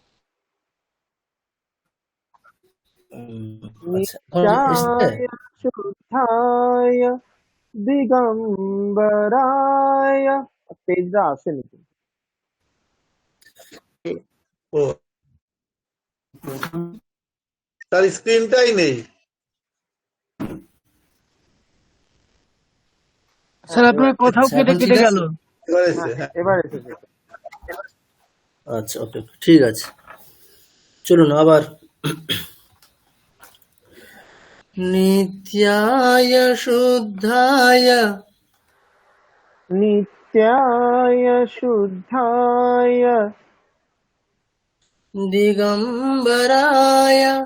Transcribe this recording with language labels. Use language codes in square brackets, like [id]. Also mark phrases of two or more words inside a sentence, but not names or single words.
[bn] আচ্ছা, এখন এসছে? [sa] नित्याय शुद्धाय दिगम्बराय [bn] পেজটা আসেনি কিন্তু। ও তার স্ক্রিনটাই নেই। স্যার আপনার কথাও আচ্ছা, কেটে এখন ঠিক কেটে আছে? গেল। এবার এসে হ্যাঁ, হ্যাঁ এবার এসেছে। আচ্ছা, ওকে, ঠিক আছে, চলুন আবার। [sa] नित्याय शुद्धाय नित्याय शुद्धाय दिगंबराय